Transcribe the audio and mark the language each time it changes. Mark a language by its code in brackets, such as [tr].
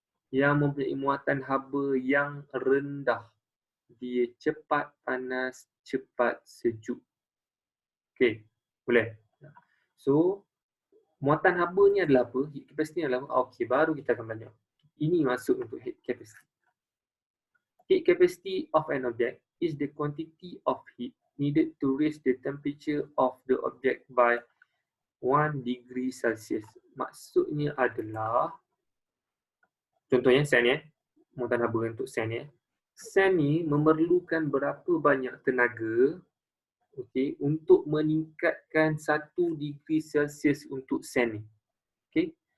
[ms] Yang mempunyai muatan haba yang rendah, dia cepat panas, cepat sejuk. Okey, boleh? So, muatan haba ni adalah apa? Heat capacity ni adalah apa? Okey, baru kita akan belajar. Ini masuk untuk heat capacity. [en] Heat capacity of an object is the quantity of heat needed to raise the temperature of the object by 1 degree Celsius. [ms] Maksudnya adalah, contohnya sand ya, muatan haba untuk sand ya. Sand ni memerlukan berapa banyak tenaga, okay, untuk meningkatkan 1 degree Celsius untuk sand ni. Okay.